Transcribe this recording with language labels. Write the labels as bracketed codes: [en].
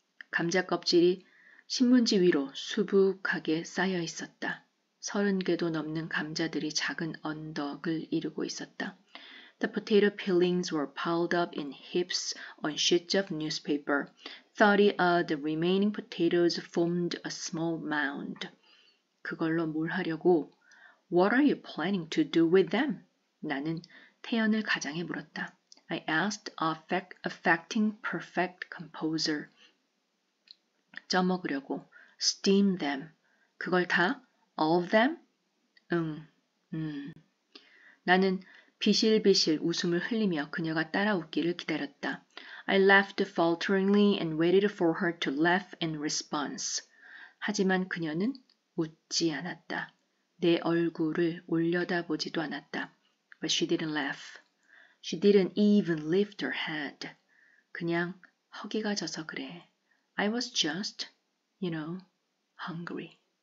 [ko] 감자 껍질이 신문지 위로 수북하게 쌓여 있었다. 30개도 넘는 감자들이 작은 언덕을 이루고 있었다. [en] The potato peelings were piled up in heaps on sheets of newspaper. 30 of the remaining potatoes formed a small mound. [ko] 그걸로 뭘 하려고? [en] What are you planning to do with them? [ko] 나는 태연을 가장해 물었다. [en] I asked, affecting perfect composure. [ko] 쪄먹으려고. [en] Steam them. [ko] 그걸 다? [en] All of them? [ko] 응. 나는 비실비실 웃음을 흘리며 그녀가 따라 웃기를 기다렸다. [en] I laughed falteringly and waited for her to laugh in response. [ko] 하지만 그녀는 웃지 않았다. 내 얼굴을 올려다보지도 않았다. [en] But she didn't laugh. She didn't even lift her head. [ko] 그냥 허기가 져서 그래. [en] I was just, hungry.